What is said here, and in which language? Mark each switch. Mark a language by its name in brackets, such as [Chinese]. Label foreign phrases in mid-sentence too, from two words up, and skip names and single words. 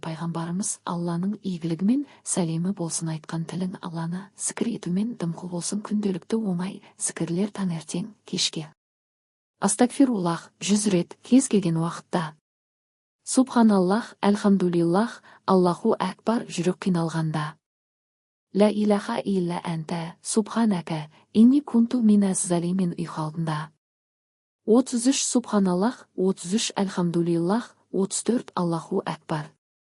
[Kazakh] Пайғамбарымыз Алланың игілігімен сәлемі болсын айтқан, тілің Алланы зікір етумен дымқыл болсын. Күнделікті оңай зікірлер таңертең, кешке. Астагфируллах 100 рет, кез келген уақытта. [Arabic] سبحان الله، الحمد لله، الله أكبر, [Kazakh] жүрек қиналғанда. [Arabic] لا إله إلا أنت، سبحانك، إني كنت من الظالمين, [Kazakh] үй халдында. [Arabic] 33 سبحان الله، 33 الحمد لله، 34 الله أكبر.